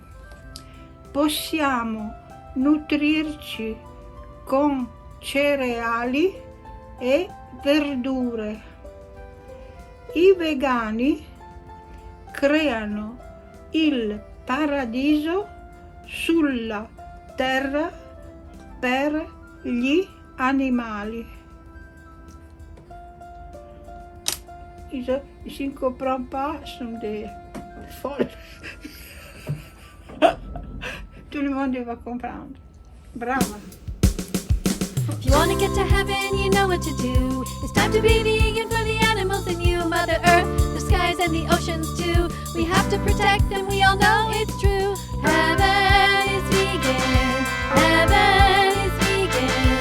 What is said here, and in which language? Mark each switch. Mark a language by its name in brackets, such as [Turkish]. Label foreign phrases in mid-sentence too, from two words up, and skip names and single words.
[Italian] Possiamo nutrirci con cereali e verdure. I vegani creano il paradiso sulla terra per gli animali. [French] Ici ne comprends pas, sont des folles. Tout le monde va comprendre. Bravo. [English] If you want to get to heaven, you know what to do. It's time to be vegan for the animals and you, Mother Earth, the skies and the oceans too. We have to protect them, we all know it's true. Heaven is vegan. Heaven is vegan.